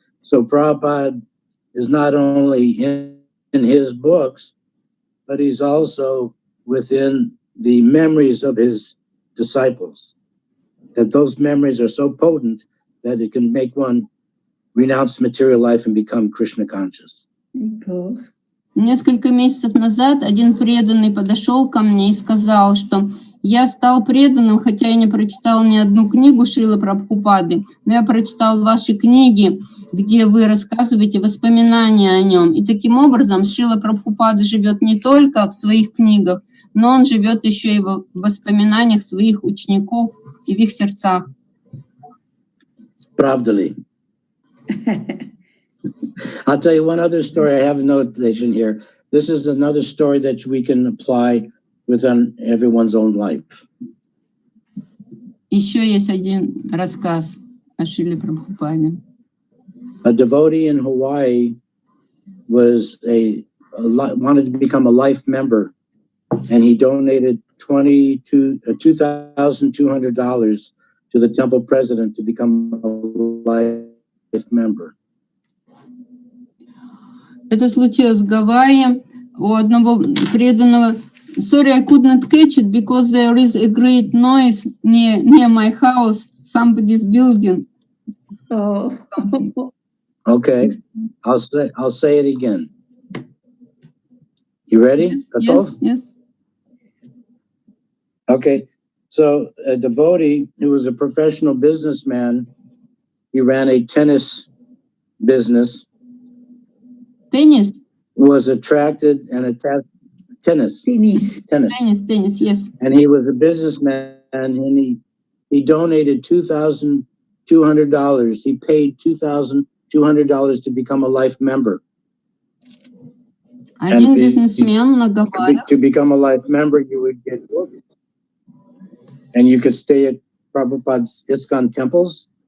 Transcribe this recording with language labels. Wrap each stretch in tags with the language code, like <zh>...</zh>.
<en>So Prabhupada is not only in his books, but he's also within the memories of his disciples. That those memories are so potent that it can make one renounce material life and become Krishna conscious.</en> <ru>Несколько месяцев назад один преданный подошел ко мне и сказал, что я стал преданным, хотя я не прочитал ни одну книгу Шрилы Прабхупады, но я прочитал ваши книги, где вы рассказываете воспоминания о нем. И таким образом Шрила Прабхупада живет не только в своих книгах, но он живет еще и в воспоминаниях своих учеников и в их сердцах. Правда ли?</ru> <en>I'll tell you one other story. I have a notation here. This is another story that we can apply within everyone's own life.</en> <ru>Еще есть один рассказ о Шриле Прабхупаде.</ru> <en>A devotee in Hawaii wanted to become a life member, and he donated $2,200 to the temple president to become a life member.</en> <ru>Это случилось в Гавайи у одного преданного.</ru> <en>Sorry, I could not catch it because there is a great noise near my house. Somebody's building. Oh. Okay, I'll say it again. You ready? Yes. Okay, so a devotee who was a professional businessman, he ran a tennis business. Tennis? Was attracted and attached. Tennis, yes. And he was a businessman, and he donated $2,200. He paid $2,200 to become a life member.</en> <ru>Один бизнесмен на Гавайях.</ru> <en>To become a life member, you would get booked, and you could stay at Prabhupada's ISKCON temples.</en>